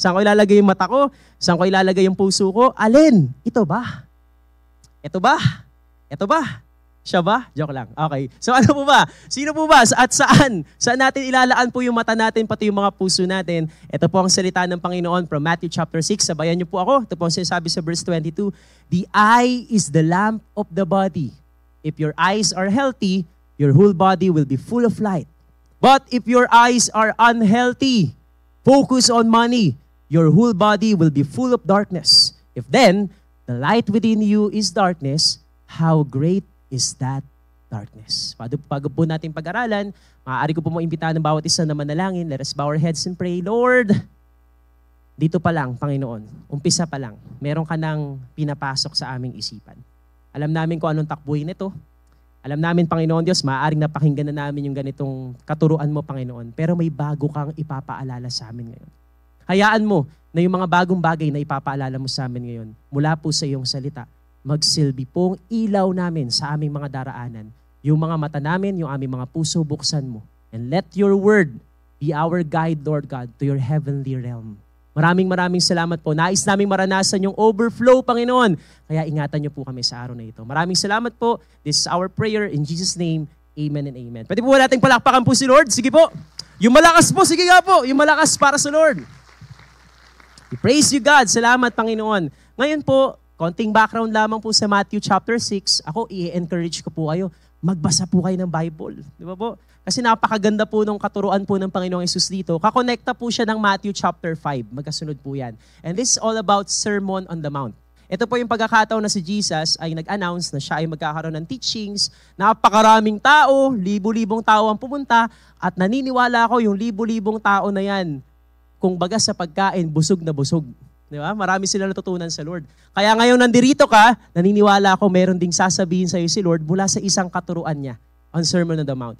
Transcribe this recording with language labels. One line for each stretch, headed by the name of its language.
Filipino: Saan ko ilalagay yung mata ko? Saan ko ilalagay yung puso ko? Alin? Ito ba? Ito ba? Ito ba? Siya ba? Joke lang. Okay. So ano po ba? Sino po ba? At saan? Saan natin ilalaan po yung mata natin, pati yung mga puso natin? Ito po ang salita ng Panginoon from Matthew chapter 6. Sabayan niyo po ako. Ito po ang sinasabi sa verse 22.
English: The eye is the lamp of the body. If your eyes are healthy, your whole body will be full of light. But if your eyes are unhealthy, focus on money, your whole body will be full of darkness. If then, the light within you is darkness, how great is that darkness?
Filipino: Bago po natin pag-aralan, maaari ko po imbitahan ng bawat isa na manalangin.
English: Let us bow our heads and pray.
Filipino: Lord, dito pa lang, Panginoon, umpisa pa lang, meron ka nang pinapasok sa aming isipan. Alam namin kung anong takbuhin ito. Alam namin, Panginoon Diyos, maaaring napakinggan na namin yung ganitong katuruan mo, Panginoon. Pero may bago kang ipapaalala sa amin ngayon. Hayaan mo na yung mga bagong bagay na ipapaalala mo sa amin ngayon, mula po sa iyong salita, magsilbi pong ilaw namin sa aming mga daraanan. Yung mga mata namin, yung aming mga puso, buksan mo.
English: And let your word be our guide, Lord God, to your heavenly realm.
Filipino: Maraming salamat po. Nais naming maranasan yung overflow, Panginoon. Kaya ingatan niyo po kami sa araw na ito. Maraming salamat po.
English: This is our prayer in Jesus' name.
Filipino: Amen and amen. Pwede po nating palakpakan po si Lord? Sige po. Yung malakas po, sige nga po. Yung malakas para sa Lord.
English: We praise you, God.
Filipino: Salamat, Panginoon. Ngayon po, konting background lamang po sa Matthew chapter 6. Ako, i-encourage ko po kayo. magbasa po kayo ng Bible. Di ba po? Kasi napakaganda po nung katuruan po ng Panginoong Hesus dito. Kakonekta po siya ng Matthew chapter 5. Magkasunod po yan.
English: And this is all about Sermon on the Mount.
Filipino: Ito po yung pagkakataon na si Jesus ay nag-announce na siya ay magkakaroon ng teachings. Napakaraming tao, libo-libong tao ang pumunta, at naniniwala ako yung libo-libong tao na yan, kung baga sa pagkain, busog na busog. Di ba? Marami sila natutunan sa Lord. Kaya ngayon nandirito ka, naniniwala ako meron ding sasabihin sa iyo si Lord mula sa isang katuruan niya on Sermon on the Mount.